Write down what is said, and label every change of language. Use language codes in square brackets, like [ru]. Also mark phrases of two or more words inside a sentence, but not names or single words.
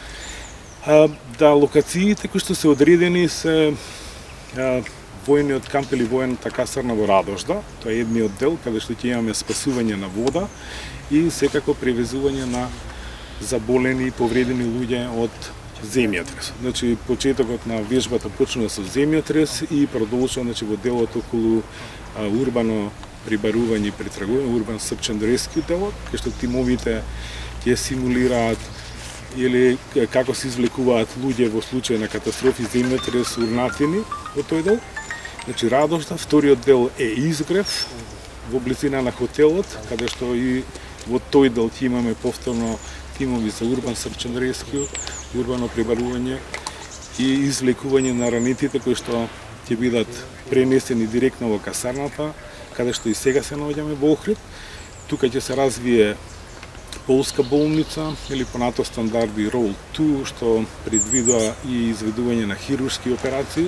[mk] Да, локациите кои што се одредени се војниот камп или војната касарна во Радожда, тоа е едниот дел каде што ќе имаме спасување на вода и секако превезување на заболени и повредени луѓе од земјотрес. Значи почетокот на вежбата почнува со земјотрес и продолжува во делот околу урбано прибарување и претрагување, урбан [en] search and rescue [mk] делот, кај што тимовите ќе симулираат или како се извлекуваат луѓе во случај на катастрофи, земјотрес, урнатини во тој дел. Значи Радожда, вториот дел е Изгрев во близина на хотелот, каде што и во тој дел ќе имаме повторно тимови за урбан [en] search and rescue, [mk] урбано прибарување и извлекување на ранетите кои што ќе бидат пренесени директно во касарната, каде што и сега се наоѓаме во Охрид. Тука ќе се развие полска болница или понато стандарди Roll 2, што предвидува и изведување на хируршки операции.